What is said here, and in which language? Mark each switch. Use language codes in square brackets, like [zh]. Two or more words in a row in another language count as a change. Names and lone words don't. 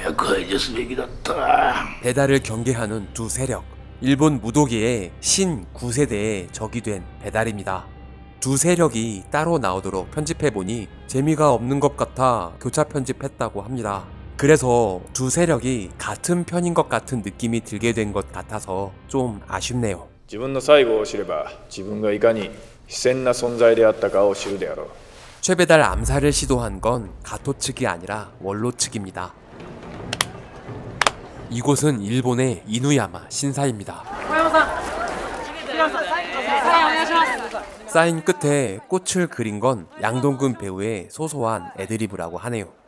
[ko] 배달을 경계하는 두 세력, 일본 무도계의 신 9세대의 적이 된 배달입니다. 두 세력이 따로 나오도록 편집해보니 재미가 없는 것 같아 교차 편집했다고 합니다. 그래서 두 세력이 같은 편인 것 같은 느낌이 들게 된 것 같아서 좀 아쉽네요. [ja] 自分の最後を知れば自分がいかに非戦な存在であったかを知るであろう. [ko] 최배달 암살을 시도한 건 가토 측이 아니라 원로 측입니다. 이곳은 일본의 이누야마 신사입니다. 사인 끝에 꽃을 그린 건 양동근 배우의 소소한 애드리브라고 하네요.